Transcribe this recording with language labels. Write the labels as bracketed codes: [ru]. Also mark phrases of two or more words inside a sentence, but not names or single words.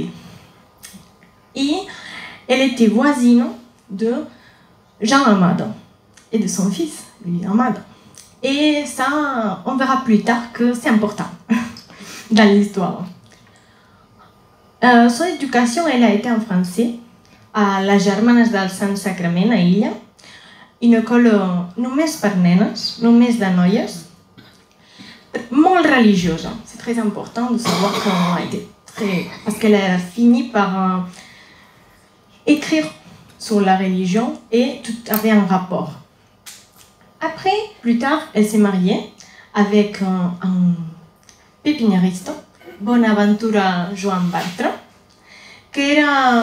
[fr] Et elle était voisine de Jean Amade et de son fils, lui, Amade. Et ça, on verra plus tard que c'est important dans l'histoire. Son éducation, elle a été en français à la Germanes del Sant Sacrament, à Illa, une école [ca] només per nenes, només de noies, molt religieuse. [fr] C'est très important de savoir qu'elle a été très... Parce qu'elle a fini par écrire sur la religion et tout avait un rapport. Après, plus tard, elle s'est mariée avec un pépiniériste, [ca] Bonaventura Joan Bartre, qui era...